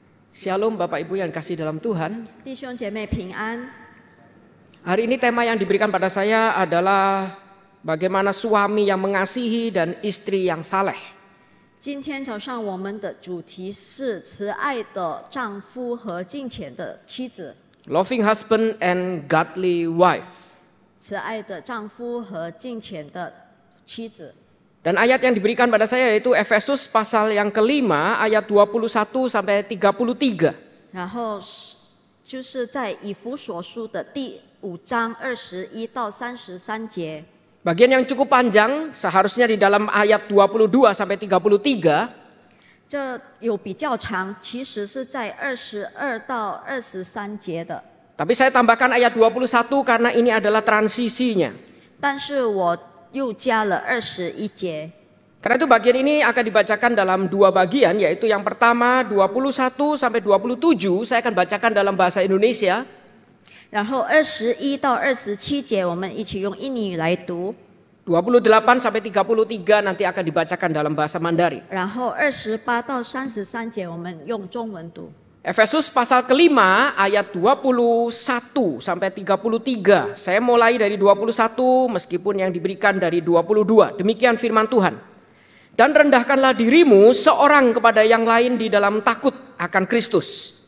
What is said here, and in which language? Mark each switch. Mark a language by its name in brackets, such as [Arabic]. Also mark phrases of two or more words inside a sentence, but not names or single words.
[Indonesian] Shalom Bapak Ibu yang kasih dalam Tuhan. [Chinese] 弟兄姐妹平安。 [Indonesian] Hari ini tema yang diberikan pada saya adalah bagaimana suami yang mengasihi dan istri yang saleh. [Chinese] 今天早上我们的主题是慈爱的丈夫和敬虔的妻子。 [English] Loving husband and godly wife. [Chinese] 慈爱的丈夫和敬虔的妻子。 [Indonesian] Dan ayat yang diberikan pada saya yaitu Efesus pasal yang kelima ayat 21 sampai 33. [Chinese] 然后就是在以弗所书的第5章21到33节。 [Indonesian] Bagian yang cukup panjang, seharusnya di dalam ayat 22 sampai 33. [Chinese] 这有比较长，其实是在22到23节的。 [Indonesian] Tapi saya tambahkan ayat 21 karena ini adalah transisinya. [Chinese] 但是我又加了21节。 [Indonesian] Karena itu bagian ini akan dibacakan dalam dua bagian, yaitu yang pertama 21 sampai 27 saya akan bacakan dalam bahasa Indonesia. [Chinese] 然后21到27节，我们一起用印尼语来读。 [Indonesian] 28 sampai 33 nanti akan dibacakan dalam bahasa Mandarin. [Chinese] 然后28到33节，我们用中文读。 [Indonesian] Efesus pasal kelima ayat 21 sampai 33. Saya mulai dari 21 meskipun yang diberikan dari 22. Demikian firman Tuhan. Dan rendahkanlah dirimu seorang kepada yang lain di dalam takut akan Kristus.